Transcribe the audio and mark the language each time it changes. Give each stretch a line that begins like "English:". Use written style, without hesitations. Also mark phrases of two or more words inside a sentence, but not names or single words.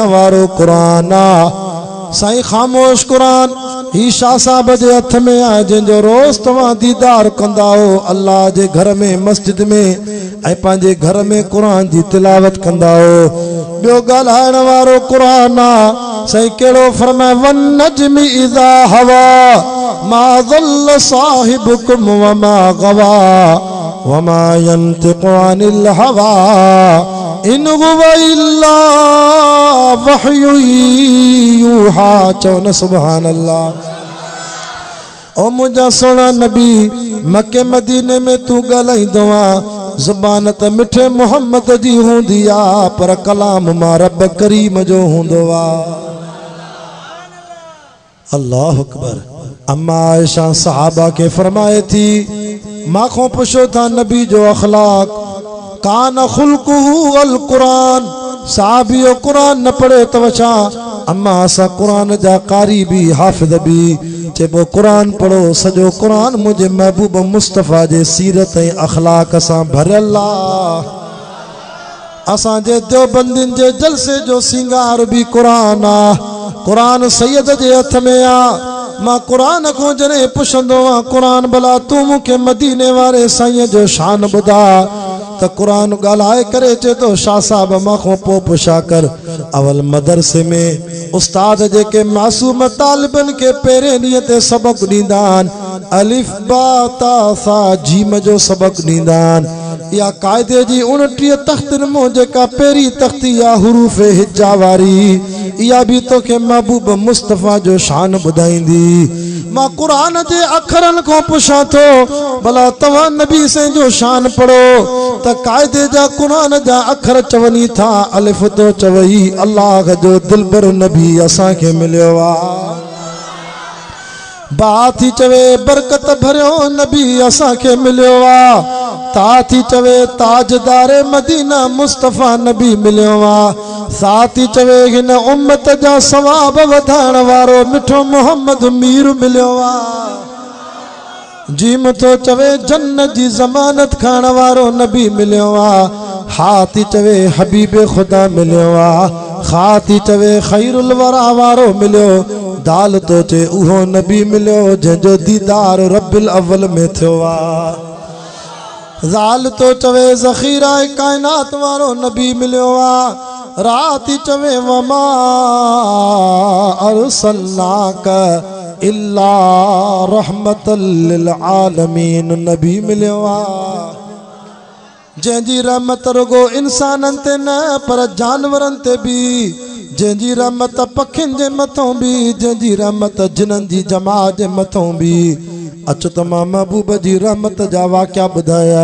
Sindhi: वारो कुरान आहे साईं ख़ामोश कुरान ही शाह साहब जे हथ में आहे जंहिंजो रोज़ तव्हां दीदार कंदा हो अल्लाह जे घर में मस्जिद में ऐं पंहिंजे घर में कुरान जी तिलावत कंदा हो ॿियो ॻाल्हाइण वारो कुरान आहे साईं कहिड़ो फरमाए
Arabic: والنجم إذا هوى ما ضل صاحبكم وما غوى وما ينطق عن الهوى إن هو إلا وحي يوحى
Sindhi: चौन
Arabic: سبحان الله
Sindhi: ओ मुझा सोना नबी मक्के मदीने में तू ॻाल्हाईंदो आहे ज़ुबान त मिठे मोहम्मद जी हूंदी आहे पर कलाम मां रब करीम जो हूंदो आहे
Arabic: الله أكبر.
Sindhi: अम्मा आयशा सहाबा के फरमाए थी, माखों पुछो था नबी जो अखलाक,
Arabic: كان خلقه القرآن,
Sindhi: साहबियो कुरान न पढ़े तो वछा, अम्मा असा कुरान जा कारी भी हाफिज भी, चेबो कुरान पढ़ो सजो कुरान मुझे महबूब मुस्तफ़ा जे सीरत ऐं अखलाक सां भरियल आहे। असांजे देवबंदिन जे जलसे जो सिंगार भी कुरान आ, कुरान सैयद जे हथ में आ। मां कुरान को जने पुछंदो आ, कुरान भला तू मूंखे मदीने वारे साईं जो शान ॿुधा, त कुरान ॻाल्हाए करे चे तो शाह साहब माखों पो पुछा कर। अवल मदरसे में उस्ताद जेके मासूम तालिबन के पहिरें ॾींहं ते सबक ॾींदा आहिनि, अलिफ बा ता सा जीम जो सबक ॾींदा आहिनि। या कायदे जी 29 तख्तन मो जेका पहिरीं तख्ती या हुरूफ हिज्जा वारी, इहा भी तोखे महबूब मुस्तफ़ा जो शान ॿुधाईंदी। मां कुरान जे अखरन को पुछां थो, भला तव्हां नबी से जो शान पढ़ो त कायदे जा कुरान जा अखर चवनी था, अलिफ तो चवई अल्लाह जो दिलबर नबी असां के मिलियो आ, बा थी चवे बरकत भरियो नबी असां के मिलियो आ, ता थी चवे ताजदारे मदीना मुस्तफ़ा नबी मिलियो आ, साथी चवे हिन उम्मत जा सवाब वधाइण वारो मिठो मोहम्मद मीर मिलियो आ, जीम तो चवे जन्नत जी ज़मानत खाइण वारो नबी मिलियो आ, हाथी चवे हबीब खुदा मिलियो आ, खाती चवे
Arabic: خير الورى
Sindhi: वारो मिलियो, दाल तो चे उहो नबी मिलियो जंहिंजो दीदार रब्बिल अव्वल में थियो आ, ज़ाल तो चवे ज़ख़ीरा कायनात वारो नबी मिलियो आ, राती चवे
Arabic: وما أرسلناك إلا رحمة للعالمين
Sindhi: नबी मिलियो आ, जंहिंजी रहमत रुगो इंसानन ते न पर जानवरन ते भी, जंहिंजी रहमत पखियुनि जे मथों भी, जंहिंजी रहमत जिनन जी जमात जे मथों भी। अचो त मां महबूब जी रहमत जा वाक़िया ॿुधाया।